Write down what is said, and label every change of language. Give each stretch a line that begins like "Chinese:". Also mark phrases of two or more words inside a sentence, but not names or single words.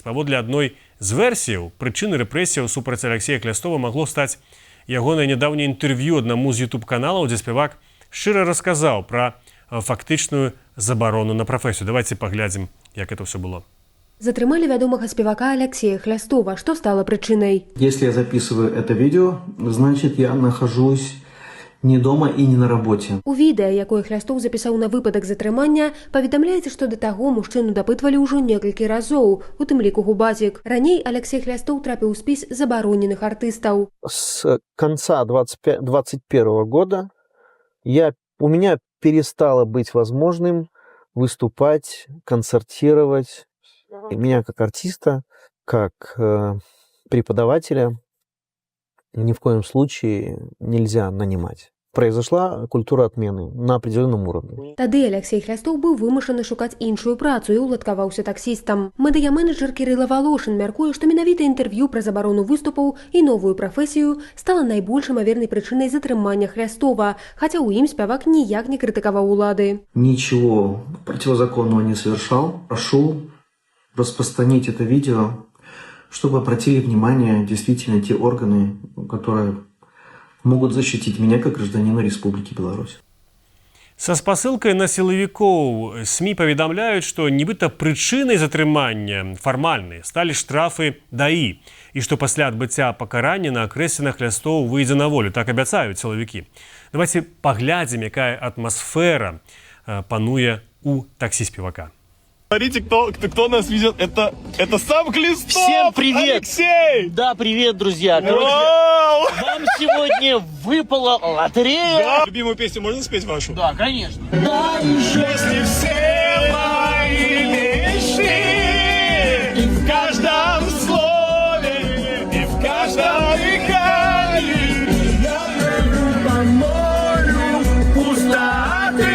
Belarusian: Паводле адной з версіяў, прычыны рэпрэсіяў супраць Алексея Хлястова магло стаць ягонае нядаўняе інтэрв'ю аднаму з YouTube-каналаў, дзе спевак шчыра расказаў пра фактычную забарону на прафесію.
Russian: Давайте
Belarusian: паглядзім, як
Russian: это все было.
Belarusian: Затрымалі вядомага спевака Алексея Хлястова.
Russian: Что стало причиной? Если я записываю это видео, значит, я нахожусь не дома и не на работе.
Belarusian: У відэа, якое Хлястов запісаў на выпадак затрымання, паведамляецца, што да таго мужчыну дапытвалі ўжо некалькі разоў, у тым ліку Губазік. Раней Алексей Хлястов трапіў у спіс забароненых артыстаў.
Russian: С конца 2021 года у меня перестало быть возможным выступать, концертировать. И меня как артиста, как преподавателя ни в коем случае нельзя нанимать. Произошла культура отмены на определенном уровне.
Belarusian: Тады Алексей Хлястов быў вымушаны шукаць іншую працу і уладкаваўся таксістам. Медыяменеджер Кірыла Волошин мяркуе, што менавіта інтэрв'ю пра забарону выступаў і новую прафесію стала найбольш імавернай прычынай затрымання Хлястова, хаця ў ім спявак ніяк не крытыкаваў улады.
Russian: Ничего противозаконного не совершал. Прошу распространить это видео, чтобы обратили внимание действительно те органы, которые могут защитить меня как гражданина Республики Беларусь.
Belarusian: Са спасылкай на сілавікоў СМІ паведамляюць, што нібыта прычынай затрымання фармальнай сталі штрафы ДАІ і што пасля адбыцця пакарання на акрэсена Хлястоў выйдзе на волю. Так абяцаюць сілавікі. Давайте паглядзім, якая атмасфера пануе у таксі спевака.
Russian: Смотрите, кто нас ведет. Это сам Хлестов! Всем привет! Алексей! Да, привет, друзья! Короче, вам сегодня выпала лотерея. Да. Любимую песню можно спеть вашу? Да, конечно. Если все мои мечты, и в каждом слове, и в каждом дыхании, я прыгну по морю пустоты.